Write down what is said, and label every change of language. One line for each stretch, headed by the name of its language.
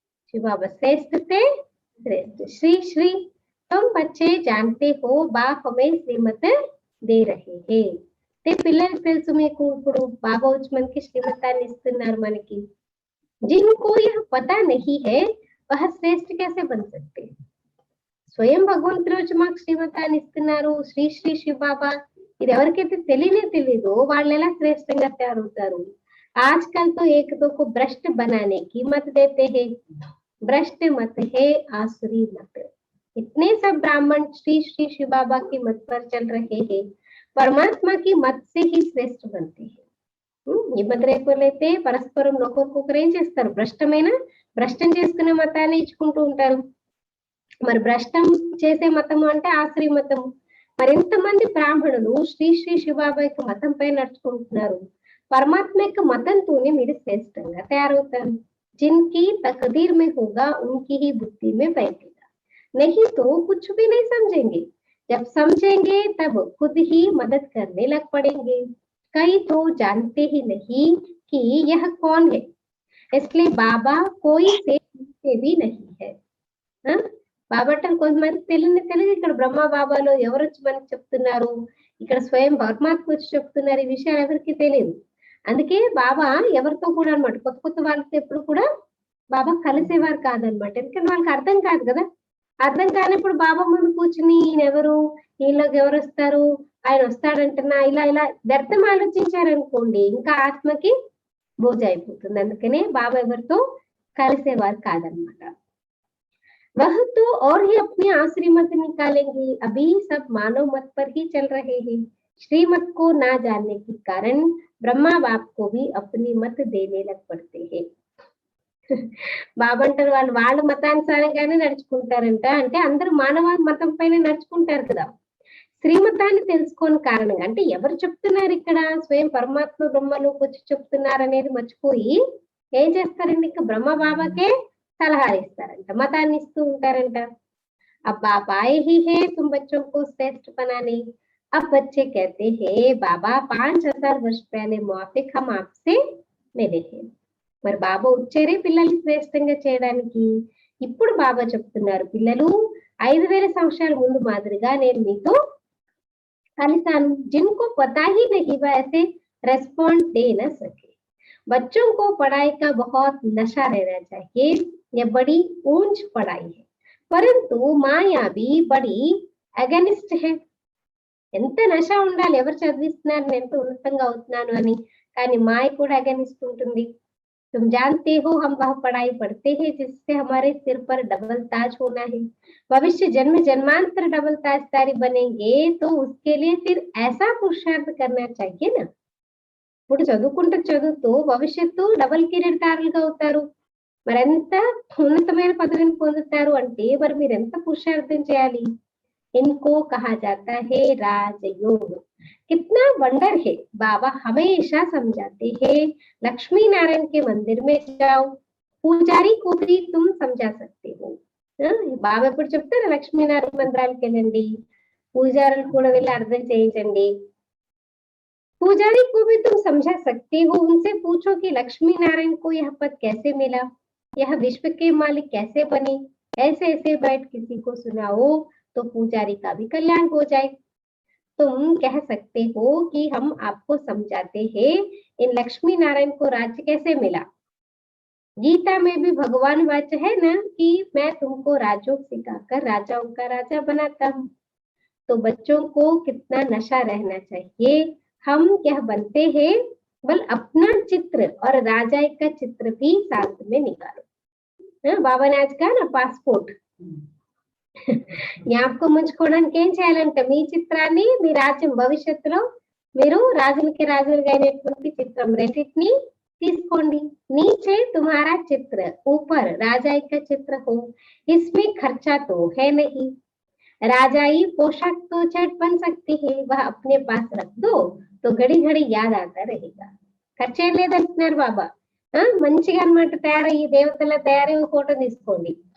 Hindi: శివబాబా శ్రేష్ఠ से श्रेष्ठ श्री श्री. तुम बच्चे जानते हो बाप हमें శ్రీమత్ दे रहे हैं.
Telugu: పిల్లలకు తెలుసు మీకు ఇప్పుడు బాబా వచ్చి మనకి శ్రీమతాన్ని ఇస్తున్నారు మనకి.
Hindi: जिनको यह पता नहीं है वह श्रेष्ठ कैसे बन सकते.
Telugu: స్వయం భగవంతుడు వచ్చి మాకు శ్రీమతాన్ని ఇస్తున్నారు, శ్రీ శ్రీ శివ బాబా. ఇది ఎవరికైతే తెలియదో వాళ్ళు ఎలా శ్రేష్టంగా తయారవుతారు.
Hindi: आजकल तो एक दो को भ्रष्ट बनाने की मत देते हैं. भ्रष्ट मत है आसुरी मत. इतने सब ब्राह्मण श्री श्री शिव बाबा की मत पर चल रहे हैं, परमात्मा की मत से ही श्रेष्ठ बनते हैं.
Telugu: ఈ మధ్యరైతే పరస్పరం ఒకరికొకరు ఏం చేస్తారు, భ్రష్టం చేసుకునే మతాన్ని ఇచ్చుకుంటూ ఉంటారు. మరి భ్రష్టం చేసే మతము అంటే ఆశ్రయ మతము. మరి ఎంతమంది బ్రాహ్మణులు శ్రీ శ్రీ శివబాబా యొక్క మతంపై నడుచుకుంటున్నారు. పరమాత్మ యొక్క మతంతోనే మీరు శ్రేష్టంగా తయారవుతారు.
Hindi: जिनकी तकदीर में होगा उनकी ही बुद्धि में बैठेगा, नहीं तो कुछ भी नहीं समझेंगे, जब समझेंगे तब खुद ही मदद करने लग पड़ेंगे, कई तो जानते ही नहीं कि यह कौन है, इसलिए बाबा कोई से भी नहीं है।
Telugu: బాబా అంటే కొంతమంది తెలుగు ఇక్కడ బ్రహ్మ బాబాలో ఎవరు వచ్చి మనకి చెప్తున్నారు, ఇక్కడ స్వయం పరమాత్మ వచ్చి చెప్తున్నారు, ఈ విషయాలు ఎవరికి తెలియదు. అందుకే బాబా ఎవరితో కూడా అనమాట, కొత్త వాళ్ళతో ఎప్పుడు కూడా బాబా కలిసేవారు కాదనమాట. ఎందుకంటే వాళ్ళకి అర్థం కాదు కదా. అర్థం కానప్పుడు బాబా ముందు కూర్చుని ఈయన ఎవరు, ఈయనలోకి ఎవరు వస్తారు, ఆయన వస్తాడంటున్నా, ఇలా వ్యర్థం ఆలోచించారనుకోండి ఇంకా ఆత్మకి బోజ అయిపోతుంది. అందుకనే బాబా ఎవరితో కలిసేవారు కాదనమాట.
Hindi: वह तो और ही अपनी आश्रय मत निकालेंगे, अभी सब मानव मत पर ही चल रहे हैं। श्रीमत को ना जानने के कारण ब्रह्मा बाप को भी अपनी मत देने लग पड़ते हैं।
Telugu: బాబా అంటారు వాళ్ళ మతానుసారంగానే నడుచుకుంటారంట. అంటే అందరూ మానవ మతం పైన నడుచుకుంటారు కదా. శ్రీమతాన్ని తెలుసుకోని కారణంగా, అంటే ఎవరు చెప్తున్నారు ఇక్కడ, స్వయం పరమాత్మ బ్రహ్మలోకి వచ్చి చెప్తున్నారు అనేది మర్చిపోయి ఏం చేస్తారండి, ఇంకా బ్రహ్మ బాబాకే సలహాలు ఇస్తారంట, మతాన్ని ఇస్తూ ఉంటారంట.
Hindi: अब आप आए ही है तुम बच्चों को श्रेष्ठ बनाने, अब बच्चे कहते हैं बाबा 5000 वर्ष पहले मुआफिक हम आपसे मिले हैं.
Telugu: మరి బాబా వచ్చారే పిల్లల్ని శ్రేష్టంగా చేయడానికి. ఇప్పుడు బాబా చెప్తున్నారు, పిల్లలు 5000 సంవత్సరాల ముందు మాదిరిగా నేను మీతో కలిసాను.
Hindi: जिनको पता ही नहीं वैसे रेस्पॉन्ड दे न सके, बच्चों को पढ़ाई का बहुत नशा रहना चाहिए, यह बड़ी ऊंच पढ़ाई है, परंतु माया भी बड़ी अगेनिस्ट है.
Telugu: ఎంత నశ ఉండాలి, ఎవరు చదివిస్తున్నారు నేను ఎంత ఉన్నతంగా అవుతున్నాను అని, కానీ మాయ కూడా అగెనిస్ట్ ఉంటుంది.
Hindi: तुम जानते हो हम वह पढ़ाई पढ़ते हैं जिससे हमारे सिर पर डबल ताज होना है, भविष्य जन्म जन्मांतर डबल ताजदारी बनेंगे, तो उसके लिए फिर ऐसा पुरुषार्थ करना चाहिए ना.
Telugu: ఇప్పుడు చదువుతూ భవిష్యత్తు డబల్ కిరీటదారులుగా అవుతారు, మరెంత ఉన్నతమైన పదవిని పొందుతారు అంటే మరి మీరు ఎంత పురుషార్థం చేయాలి.
Hindi: इनको कहा जाता है राजयोग. कितना वंडर है, बाबा हमेशा समझाते हैं लक्ष्मी नारायण के मंदिर में जाओ, पूजारी को भी तुम समझा सकते हो.
Telugu: బాబా ఎప్పుడు చెప్తారు, లక్ష్మీనారాయణ మందిరానికి వెళ్ళండి, పూజారులు కూడా వెళ్ళి అర్థం చేయించండి.
Hindi: पुजारी को भी तुम समझा सकते हो, उनसे पूछो कि लक्ष्मी नारायण को यह पद कैसे मिला, यह विश्व के मालिक कैसे बने. ऐसे ऐसे बैठ किसी को सुनाओ तो पुजारी का भी कल्याण हो जाए. तुम कह सकते हो कि हम आपको समझाते हैं इन लक्ष्मी नारायण को राज्य कैसे मिला. गीता में भी भगवान वाच्य है ना कि मैं तुमको राजयोग सिखाकर राजाओं का राजा बनाता हूँ. तो बच्चों को कितना नशा रहना चाहिए. हम क्या बनते हैं, बल अपना चित्र और राजा का चित्र भी साथ में निकालो. बाबा ने आज कहा ना पासपोर्ट
Telugu: జ్ఞాపకం ఉంచుకోవడానికి ఏం చేయాలంటే మీ చిత్రాన్ని, మీ రాజ్యం భవిష్యత్తులో మీరు రాజులకి రాజులుగా అయినటువంటి చిత్రం రెండింటిని తీసుకోండి.
Hindi: नीचे तुम्हारा चित्र, ऊपर राजा का चित्र हो, इसमें खर्चा तो है नहीं. राजाई पोशाक तो चट बन सकती है, वह अपने पास रख दो तो घड़ी घड़ी याद आता रहेगा.
Telugu: ఖర్చు ఏం లేదంటున్నారు బాబా. మంచిగా అనమాట తయారయ్యి దేవతల తయారయ్యి ఫోటో తీసుకోండి.